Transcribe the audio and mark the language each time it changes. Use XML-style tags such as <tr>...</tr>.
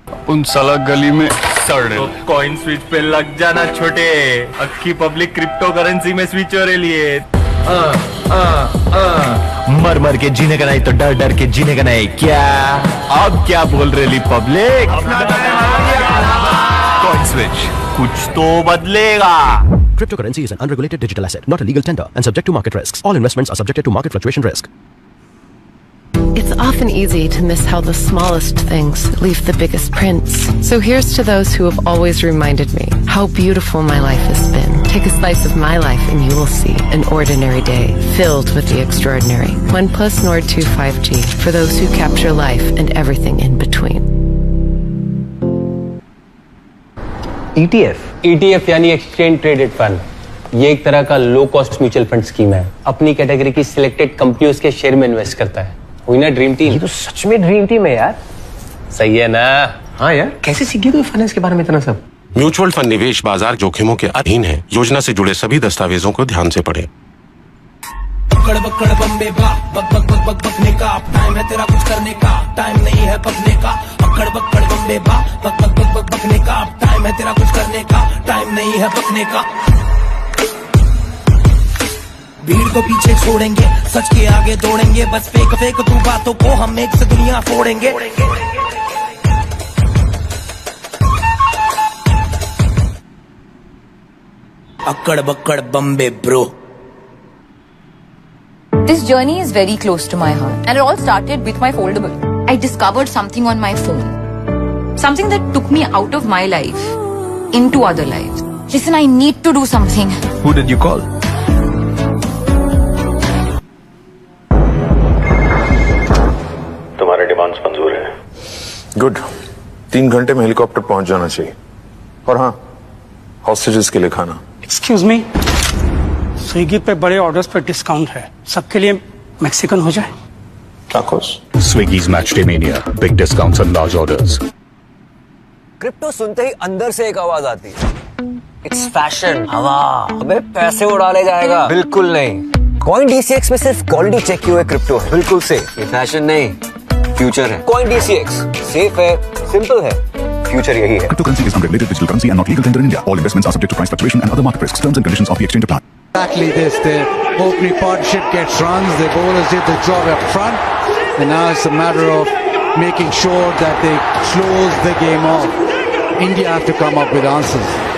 <hi>उन साला गली में सड़ कॉइन स्विच पे लग जाना छोटे, अक्की पब्लिक क्रिप्टो करेंसी में स्विच हो रही है। मर मर के जीने का नहीं तो डर डर के जीने का नहीं। क्या अब क्या बोल रही पब्लिक? कॉइन स्विच कुछ तो बदलेगा।</hi> <en>Cryptocurrency is an unregulated digital asset, not a legal tender, and subject to market risks. All investments are subjected to market fluctuation risk. It's often easy to miss how the smallest things leave the biggest prints. So here's to those who have always reminded me how beautiful my life has been. Take a slice of my life and you will see an ordinary day filled with the extraordinary. OnePlus Nord 2 5G for those who capture life and everything in between.</en> <hi>ETF यानी exchange traded fund. ये एक तरह का low cost mutual fund scheme है। अपनी category की selected कंपनियों के शेयर में इन्वेस्ट करता है। हुई ना ड्रीम टीम? ये तो सच में ड्रीम टीम है यार। सही है ना? हाँ यार, कैसे सीख गए तू फाइनेंस के बारे में इतना सब? म्यूचुअल फंड निवेश बाजार जोखिमों के अधीन है। योजना से जुड़े सभी दस्तावेजों को ध्यान से पढ़ें। बकड़ बम्बे बा बक बक बक बक बकने का टाइम है तेरा कुछ करने का, टाइम नहीं है पकने का। बकड़ बम्बे बा बक बक बक बक बकने का टाइम है तेरा कुछ करने का, टाइम नहीं है पकने का। भीड़ को पीछे छोड़ेंगे, सच के आगे दौड़ेंगे, बस फेक फेक तू बातों को, हम एक से दुनिया फोड़ेंगे। अक्कड़ बक्कड़ Bombay bro.</hi> <en>This journey is very close to my heart, and it all started with my foldable. I discovered something on my phone, something that took me out of my life into other lives. Listen, I need to do something. Who did you call?</en> <hi>तुम्हारे demands मंजूर है। Good. 3 घंटे में helicopter पहुंच जाना चाहिए। और हाँ, हॉस्टेजेस के लिए खाना।</hi> <en>excuse me,</en> <hi>स्विगी पे बड़े ऑर्डर्स पे डिस्काउंट है, सबके लिए मैक्सिकन हो जाए। Tacos. Swiggy's Match Day Mania, big discounts on large orders. Crypto सुनते ही अंदर से एक आवाज आती है,</hi> <en>It's fashion.</en> <hi>हवा, अबे पैसे उड़ा ले जाएगा। बिल्कुल नहीं। कॉइन DCX में सिर्फ क्वालिटी चेक किए हुए क्रिप्टो है, बिल्कुल सेफ। ये फैशन नहीं, फ्यूचर है। कॉइन DCX सेफ है, सिंपल है, फ्यूचर यही है।</hi> <en>Cryptocurrency is unregulated digital currency and not legal tender in India. All investments are subject to price fluctuation and other market risks. Terms and conditions of the exchange apply. Exactly this. The opening partnership gets runs. The bowlers did the job up front, and now it's a matter of making sure that they close the game off. India have to come up with answers.</en>